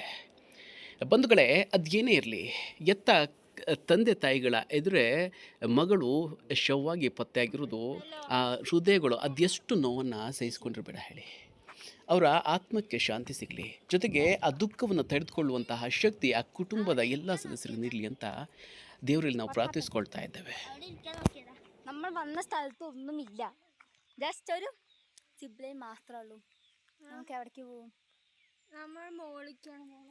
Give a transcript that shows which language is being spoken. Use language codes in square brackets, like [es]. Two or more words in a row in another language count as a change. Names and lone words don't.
[kn] ಬಂಧುಗಳೇ, ಅದೇನೇ ಇರಲಿ, ಎತ್ತ ತಂದೆ ತಾಯಿಗಳ ಎದುರೇ ಮಗಳು ಶವವಾಗಿ ಪತ್ತೆಯಾಗಿರೋದು ಆ ಹೃದಯಗಳು ಅದೆಷ್ಟು ನೋವನ್ನು ಸಹಿಸ್ಕೊಂಡಿರಬೇಡ ಹೇಳಿ. ಅವರ ಆತ್ಮಕ್ಕೆ ಶಾಂತಿ ಸಿಗಲಿ, ಜೊತೆಗೆ ಆ ದುಃಖವನ್ನು ತಡೆದುಕೊಳ್ಳುವಂತಹ ಶಕ್ತಿ ಆ ಕುಟುಂಬದ ಎಲ್ಲ ಸದಸ್ಯರಿಗೆ ನೀಡಲಿ ಅಂತ ದೇವರಲ್ಲಿ ನಾವು ಪ್ರಾರ್ಥಿಸ್ಕೊಳ್ತಾ ಇದ್ದೇವೆ. [ml] നമ്മൾ വന്ന സ്ഥലത്ത് ഒന്നുമില്ല, ജസ്റ്റ് ഒരു സിബ്ലൈൻ മാത്രമേ ഉള്ളൂ. നമുക്ക് എവിടേക്ക് പോവും? നമ്മൾ മോളിക്കാണ് പോകണം.